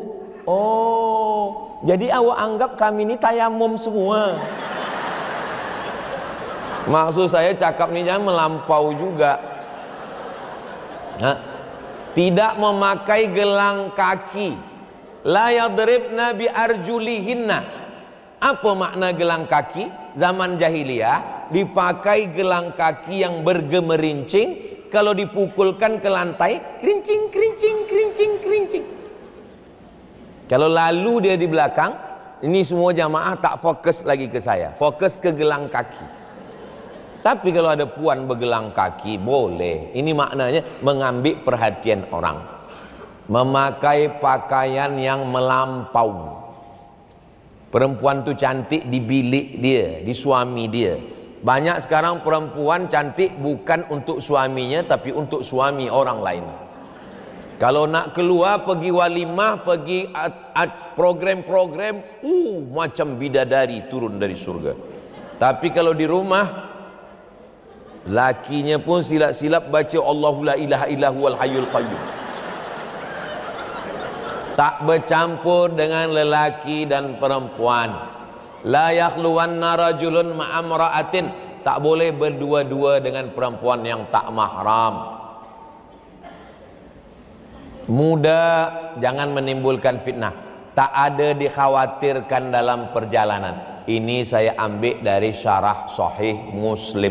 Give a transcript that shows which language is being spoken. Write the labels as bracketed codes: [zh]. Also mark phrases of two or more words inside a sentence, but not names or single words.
[ms] Oh, jadi awak anggap kami ni tayamum semua. Maksud saya cakap ni jangan melampau juga. Tidak memakai gelang kaki. [ar] لا يضربن بأرجلهن. [ms] Apa makna gelang kaki? Zaman jahiliyah dipakai gelang kaki yang bergemerincing, kalau dipukulkan ke lantai kerincing kerincing kerincing kerincing. Kalau lalu dia di belakang, ini semua jamaah tak fokus lagi ke saya, fokus ke gelang kaki. Tapi kalau ada puan bergelang kaki boleh. Ini maknanya mengambil perhatian orang, memakai pakaian yang melampau. Perempuan tu cantik di bilik dia, di suami dia. Banyak sekarang perempuan cantik bukan untuk suaminya, tapi untuk suami orang lain. Kalau nak keluar, pergi walimah, pergi program-program, macam bidadari turun dari surga. Tapi kalau di rumah, lakinya pun silap-silap baca [ar] الله لا إله إلا هو الحي القيوم. [ms] Tak bercampur dengan lelaki dan perempuan. [ar] لا يخلون رجل مع امرأة, [ms] tak boleh berdua-dua dengan perempuan yang tak mahram. Muda, jangan menimbulkan fitnah. Tak ada dikhawatirkan dalam perjalanan. Ini saya ambil dari syarah Sahih Muslim.